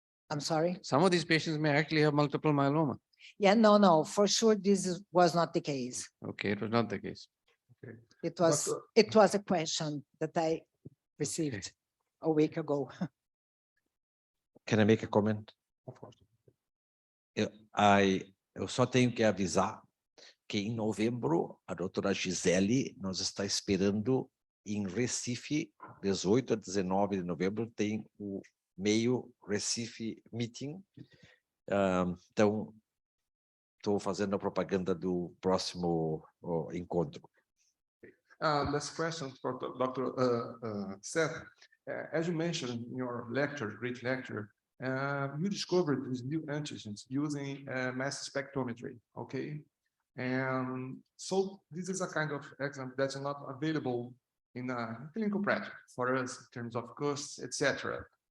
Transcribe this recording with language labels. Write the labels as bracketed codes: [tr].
[en] I'm sorry? Some of these patients may actually have multiple myeloma. Yeah, no, for sure, was not the case. Okay, it was not the case. It was a question that I received a week ago. Can I make a comment? Of course. [pt] Eu só tenho que avisar que em novembro, a doutora Gisele nos está esperando em Recife, 18 a 19 de novembro, tem o meio Recife Meeting. Então, estou fazendo a propaganda do próximo encontro. [en] Last question for Dr. Seth. As you mentioned in your lecture, great lecture, you discovered these new antigens using mass spectrometry, okay? And so this is a kind of exam that's not available in a clinical practice for us in terms of costs, etc.